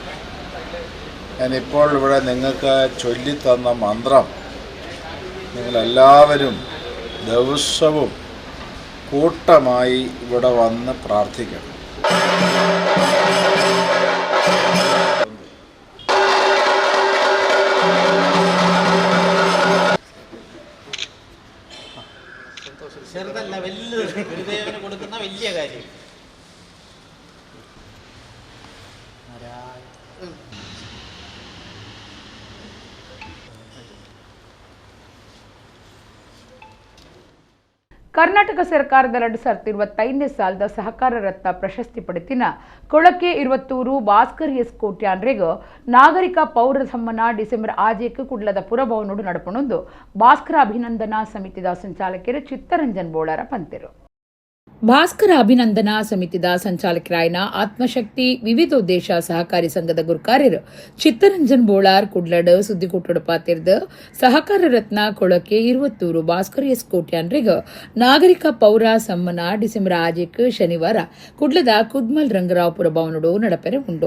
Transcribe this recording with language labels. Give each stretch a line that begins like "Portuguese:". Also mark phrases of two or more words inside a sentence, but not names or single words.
Malayalam: ഞാനിപ്പോൾ ഇവിടെ നിങ്ങൾക്ക് ചൊല്ലിത്തന്ന മന്ത്രം നിങ്ങളെല്ലാവരും ദിവസവും കൂട്ടമായി ഇവിടെ വന്ന് പ്രാർത്ഥിക്കണം. ചെറുതല്ല, വലിയ ഗുരുദേവന് കൊടുക്കുന്ന വലിയ കാര്യം.
Tulu: ಕರ್ನಾಟಕ ಸರ್ಕಾರದ 2025ನೇ ಸಾಲದ ಸಹಕಾರ ರತ್ನ ಪ್ರಶಸ್ತಿ ಪಡೆತಿನ ಕೊಳಕೆ 20 ಭಾಸ್ಕರ್ ಎಸ್ ಕೋಟ್ಯಾನ್ರೆಗೂ ನಾಗರಿಕ ಪೌರ ಸಮ್ಮನ ಡಿಸೆಂಬರ್ 6 ಕುಡ್ಲದ ಪುರಭವನೋಡು ನಡಪಣೊಂದು ಭಾಸ್ಕರ ಅಭಿನಂದನಾ ಸಮಿತಿದ ಸಂಚಾಲಕರು ಚಿತ್ತರಂಜನ್ ಬೋಳಾರ ಪಂತೆರು. ಭಾಸ್ಕರ ಅಭಿನಂದನಾ ಸಮಿತಿದ ಸಂಚಾಲಕರಾಯನ ಆತ್ಮಶಕ್ತಿ ವಿವಿಧೋದ್ದೇಶ ಸಹಕಾರಿ ಸಂಘದ ಗುರುಕಾರ್ಯರು ಚಿತ್ತರಂಜನ್ ಬೋಳಾರ್ ಕುಡ್ಲಡ್ ಸುದ್ದಿಗೋಟೋಡು ಪಾತಿರ್ದ ಸಹಕಾರ ರತ್ನ ಕೊಳಕೆ 20 ಭಾಸ್ಕರ್ ಎಸ್ ಕೋಟ್ಯಾನ್ರೆಗೂ ನಾಗರಿಕ ಪೌರ ಸಮ್ಮನ ಡಿಸೆಂಬರ್ 6 ಶನಿವಾರ ಕುಡ್ಲದ ಕುದ್ಮಲ್ ರಂಗರಾವ್ಪುರ ಭವನಡು ನಡಪೆರೆ ಉಂಡು.